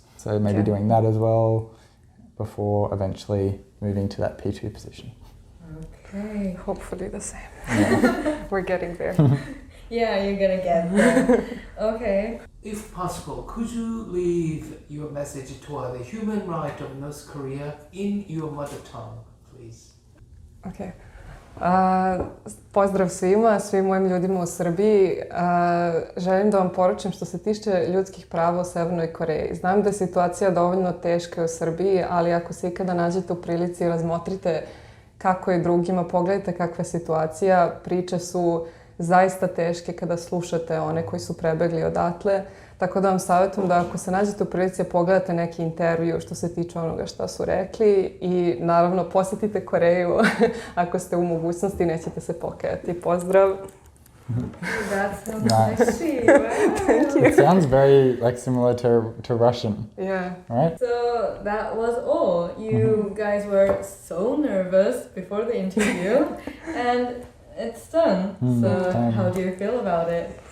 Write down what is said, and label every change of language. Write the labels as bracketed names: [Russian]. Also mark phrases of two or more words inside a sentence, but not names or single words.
[English] So maybe doing that as well before eventually moving to that P2 position. Okay. Hopefully the same. Yeah. We're getting there. Yeah, you're gonna get there. Okay. If possible, could you leave your message toward the human right of North Korea in your mother tongue, please? Okay. [Serbian] Pozdrav svim mojim ljudima u Srbiji. Želim da vam poručim što se tiče ljudskih prava u Severnoj Koreji. Znam da je situacija dovoljno teška u Srbiji, ali ako se ikada nađete u prilici, razmotrite kako je drugima, pogledajte kakva je situacija. Priče su zaista teške kada slušate one koji su prebegli odatle. Tako da vam savjetujem da ako se nađete u prilici pogledate neki intervju što se tiče onoga šta su rekli i naravno posjetite Koreju ako ste u mogućnosti, nećete se pokajati. Pozdrav! [English] That sounds Nice. sexy. Wow. Thank you. It sounds very like similar to Russian. Yeah. Right? So that was all. You guys were so nervous before the interview and it's done. So how do you feel about it?